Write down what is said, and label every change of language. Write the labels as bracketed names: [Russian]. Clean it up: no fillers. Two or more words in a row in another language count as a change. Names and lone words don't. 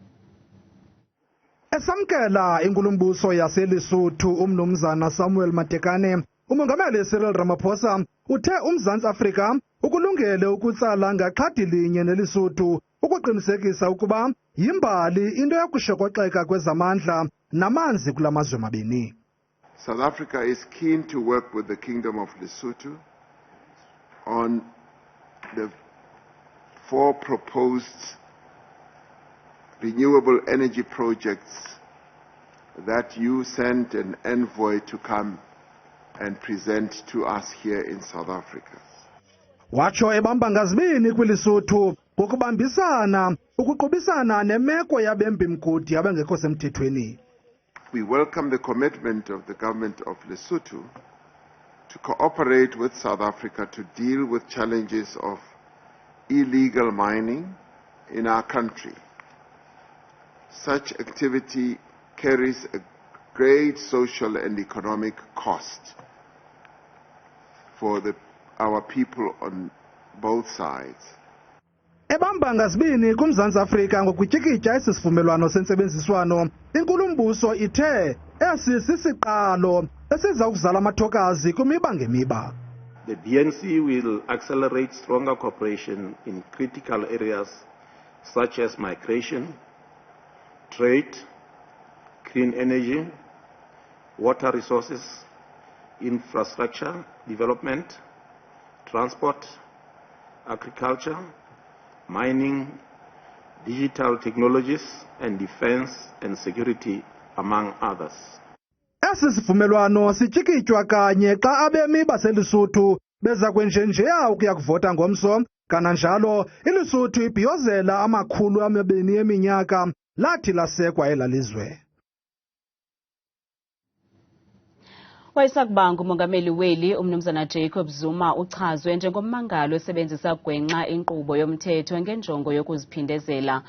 [Xhosa] Esamkela inkulumbuso yaseLesotho umnumzana Samuel Matekane, umongameli Cyril Ramaphosa uthe uMzantsi Afrika ukulungele ukutsala ngaxhadi linye neLesotho ukuqinisekisa ukuba yimbali into yokushokoxeka kwezamandla namanzi kula mazwe mabini. [English] South Africa is keen to work with the Kingdom of Lesotho on the 4 proposed renewable energy projects that you sent an envoy to come and present to us here in South Africa. [Xhosa] Watsho ebamba ngazibini kwiLesotho ngokubambisana ukuqubisana nemeko yabembimgodi abangekho semthethweni. [English] We welcome the commitment of the government of Lesotho to cooperate with South Africa to deal with challenges of illegal mining in our country. Such activity carries a great social and economic cost for our people on both sides. [Xhosa] Ebamba ngazibini kuMzantsi Afrika ngokutyikitya isisivumelwano sentsebenziswano, inkulumbuso ithe esi sisiqalo esiza kuzala amathokazi kwimiba ngemiba. [English] The DNC will accelerate stronger cooperation in critical areas such as migration, trade, clean energy, water resources, infrastructure development, transport, agriculture, mining, digital technologies, and defense and security, among others. [Xhosa] Esi sivumelwano sityikitywa kanye xa abemi baseLesotho beza kwenjenjeya ukuya kuvota ngomso. Kananjalo iLesotho ibhiyozela amakhulu amabini eminyaka lathi lasekwa elalizwe. Wayesakubanga umongameli weli umnumzana Jacob Zuma uchazwe njengommangalo esebenzisa gwenxa inkqubo yomthetho ngenjongo yokuziphindezela.